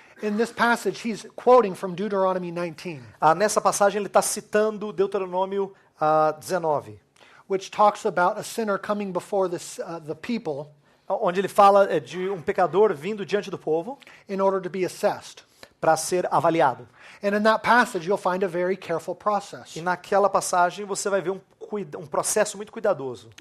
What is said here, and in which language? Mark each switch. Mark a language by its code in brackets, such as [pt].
[en] In this passage, he's quoting from Deuteronomy 19, [pt] Nessa passagem ele está citando Deuteronômio 19, [en] which talks about a sinner coming before the people [pt] onde ele fala de um pecador vindo diante do povo [en] in order to be assessed. [pt] para ser avaliado. [en] And in that passage, you'll find a very careful process. [pt] E naquela passagem você vai ver um processo muito cuidadoso.